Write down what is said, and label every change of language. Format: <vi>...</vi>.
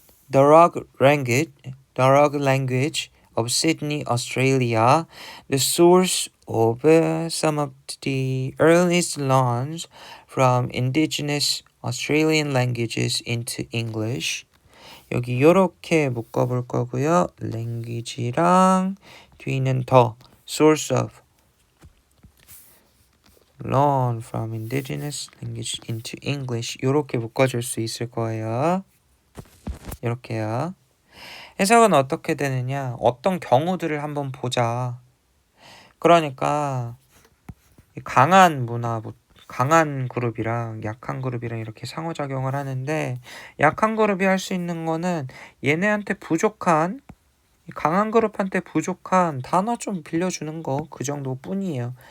<en>The rock language of Sydney, Australia, the source of some of the earliest loans from indigenous Australian languages into English.</en> <ko>여기 이렇게 묶어볼 거고요. language랑 뒤는 더</ko> <en>source of loan from indigenous language into English</en> <ko>이렇게 묶어줄 수 있을 거예요. 이렇게요. 해석은 어떻게 되느냐? 어떤 경우들을 한번 보자. 그러니까 강한 그룹이랑 약한 그룹이랑 이렇게 상호작용을 하는데 약한 그룹이 할 수 있는 거는 얘네한테 부족한 강한 그룹한테 부족한 단어 좀 빌려주는 거 그 정도뿐이에요.</ko>